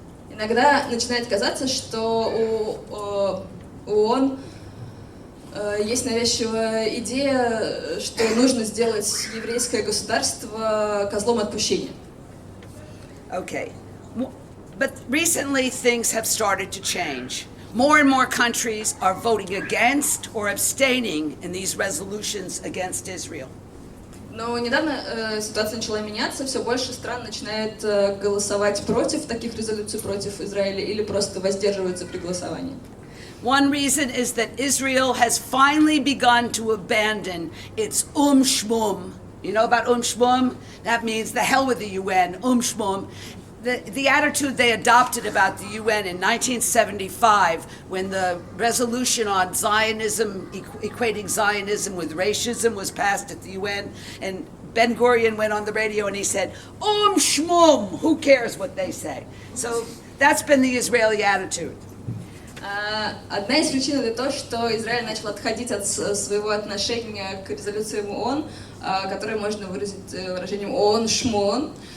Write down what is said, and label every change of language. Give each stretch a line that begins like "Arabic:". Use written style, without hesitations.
Russian: Иногда начинает казаться, что у ООН есть навязчивая идея, что нужно сделать еврейское государство козлом отпущения.
English: Okay. But recently things have started to change. More and more countries are voting against or abstaining in these resolutions against Israel. Но недавно ситуация начала меняться, все больше стран начинает голосовать против таких резолюций против Израиля или просто воздерживаются при голосовании. One reason is that Israel has finally begun to abandon its shmum. You know about shmum? That means the hell with the UN, shmum. The attitude they adopted about the UN in 1975 when the resolution on Zionism, equating Zionism with racism was passed at the UN, and Ben-Gurion went on the radio and he said, shmum, who cares what they say? So that's been the Israeli attitude.
Russian: Одна из причин это то, что Израиль начал отходить от своего отношения к резолюциям ООН, которые можно выразить выражением ООН-шмон.